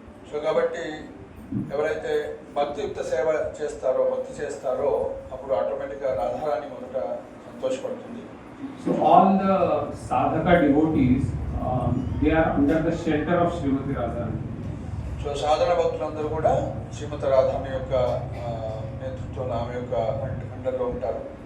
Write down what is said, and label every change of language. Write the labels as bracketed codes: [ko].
[te] So కాబట్టి ఎవరైతే భక్తియుక్త సేవ చేస్తారో, భక్తి చేస్తారో అప్పుడు ఆటోమేటిక్గా రాధారాణి మొదట సంతోషపడుతుంది. [en] So all the sadhaka devotees, they are under the shelter of Srimati Radharani. [te] So సాధన భక్తులందరూ కూడా శ్రీమతి రాధారాణి యొక్క నేతృత్వంలో ఆమె యొక్క అండర్లో ఉంటారు.